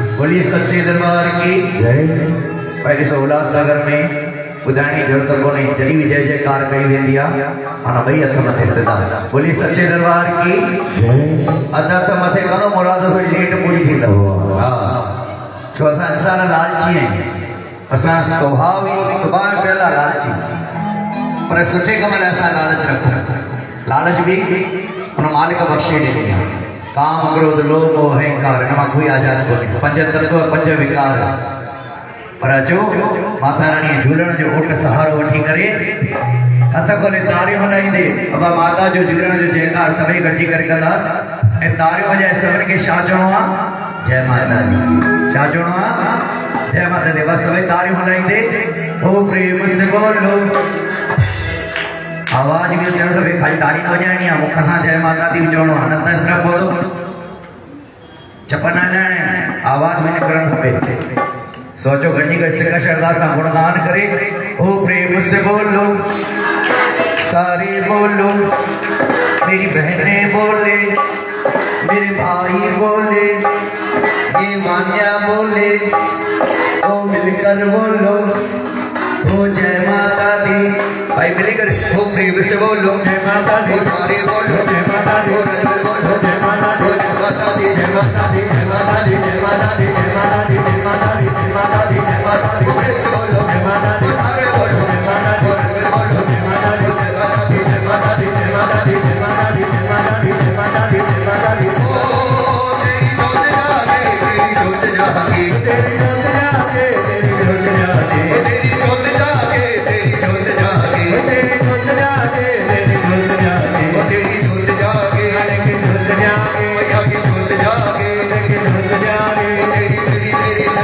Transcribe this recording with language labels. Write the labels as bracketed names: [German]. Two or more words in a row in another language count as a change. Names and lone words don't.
[Hindi] बोलिए सच्चे दरबार की जय। [Sindhi] पहले से उल्लासनगर में बुधाणी जरूरत को नहीं जड़ी भी जय जयकार कही वेंदी आहे माना भई हथ मथे सिधा। [Hindi] बोलिए सच्चे दरबार की जय। [Sindhi] अदा त मथे करो मुराद हुई लेट पूरी थी तो हां छो असा इंसान लालची है असा स्वभाव पहला लालची पर सुठे कम में असा लालच रखो। लालच भी उन मालिक बख्शे ॾिनी आहे। काम क्रोध लोभ मोह अहंकार इन मां कोई आजाद कोन्हे। पंज तत्व पंज विकार पर अचो माता रानी झूलण जो ओट सहारो वठी करे हथ खोले तारियूं हलाईंदे अबा माता जो झूलण जो जयकार सभई गॾिजी करे कंदासीं ऐं तारियूं वॼाए सभिनी खे छा चवणो आहे [Hindi] जय माता दी। [Sindhi] छा चवणो आहे [Hindi] जय माता दी। [Sindhi] बस सभई तारियूं हलाईंदे [Hindi] ओ प्रेम से बोलो [Sindhi] आवाज भी चढ़ तो खाली ताली न वजाणी आहे मुख सां [Hindi] जय माता दी [Sindhi] चवणो आहे न त सिर्फ़ु बोलो चप न हलाइण आवाज में निकिरणु खपे। सोचो घटी कर सिक श्रद्धा सा गुणगान करे [Hindi] ओ प्रेम से बोलो सारे बोलो मेरी बहनें बोले मेरे भाई बोले ये मान्या बोले ओ मिलकर बोलो ओ जय माता दी। भाई मिलकर ओ प्रेम से बोलो जय माता दी। सारे बोलो जय माता दी जय माता दी जय माता दी जय माता दी जय माता दी जय माता दी जय माता दी जय माता दी जय माता दी जय माता दी बोलो जय माता दी। सारे बोलो जय माता दी बोलो जय माता दी जय माता दी जय माता दी जय माता दी जय माता दी जय माता दी जय माता दी जय माता दी। ओ तेरी जोत जागे तेरी जोत जागे तेरी जोत जागे तेरी जोत जागे तेरी जोत जागे तेरी जोत जागे तेरी जोत जागे तेरी जोत जागे तेरी जोत जागे तेरी जोत जागे मैया की जोत जागे तेरी जोत जागे तेरी तेरी तेरी